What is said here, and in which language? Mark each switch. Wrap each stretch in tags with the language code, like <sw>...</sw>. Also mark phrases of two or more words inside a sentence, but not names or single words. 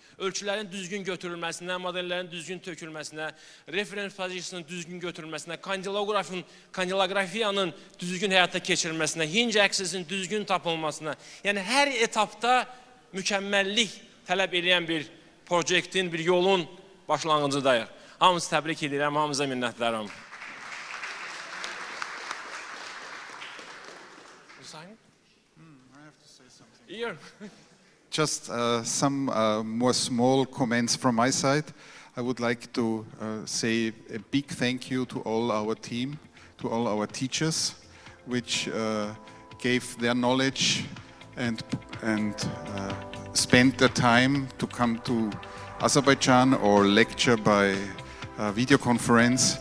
<az>Ölçülərin düzgün götürülməsinə, modellərin düzgün tökülməsinə, reference pozisiyasının düzgün götürülməsinə, kandilografiyanın düzgün həyata keçirilməsinə,</az> <en>hinge axis'in</en> <az>düzgün tapılmasına, yəni hər etapda mükəmməllik tələb edən bir proyektin, bir yolun başlanğıcıdayıq. Hamınızı təbrik edirəm, hamınıza minnətlərim.</az> <en>Just some more small comments from my side. I would like to say a big thank you to all our team, to all our teachers, which gave their knowledge and spent their time to come to Azerbaijan or lecture by video conference.</en>